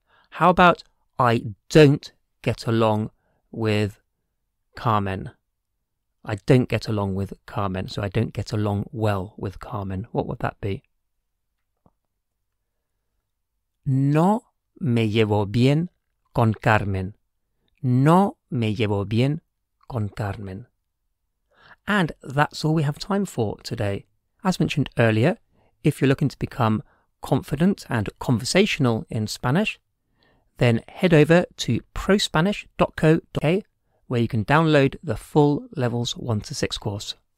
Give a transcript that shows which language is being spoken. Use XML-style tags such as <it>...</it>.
<en>How about I don't get along with Carmen? I don't get along with Carmen, so I don't get along well with Carmen. What would that be?</en> <es>No me llevo bien con Carmen. No me llevo bien con Carmen.</es> <en>And that's all we have time for today. As mentioned earlier, if you're looking to become confident and conversational in Spanish, then head over to prospanish.co.uk where you can download the full Levels 1 to 6 course.</en>